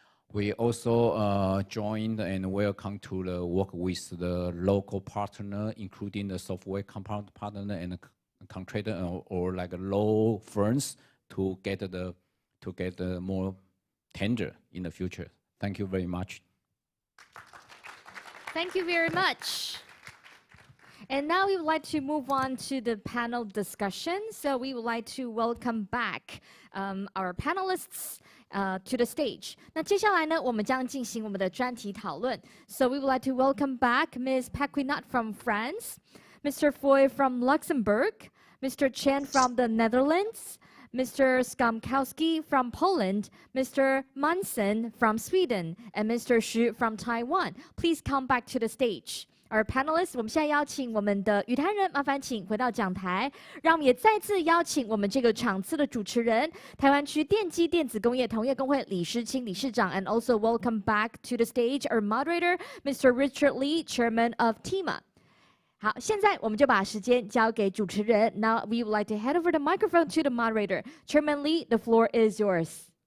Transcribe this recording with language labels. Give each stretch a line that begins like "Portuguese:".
English: We also joined and welcome to the work with the local partner, including the software compound partner and contractor or like law firms to get the more tender in the future. Thank you very much. Thank you very much. And now we would like to move on to the panel discussion. So we would like to welcome back our panelists to the stage.
Chinese: 那接下来呢，我们将进行我们的专题讨论。
English: So we would like to welcome back Ms. Paquinat from France, Mr. Foy from Luxembourg, Mr. Chen from the Netherlands, Mr. Skamkowski from Poland, Mr. Manson from Sweden, and Mr. Xu from Taiwan. Please come back to the stage. Our panelists，
Chinese: 我们现在邀请我们的语坛人，麻烦请回到讲台。让我们也再次邀请我们这个场次的主持人，台湾区电机电子工业同业工会李诗清理事长 ，
English: and also welcome back to the stage our moderator, Mr. Richard Lee, Chairman of TIMA。
Chinese: 好，现在我们就把时间交给主持人。
English: Now we would like to head over the microphone to the moderator, Chairman Lee. The floor is yours.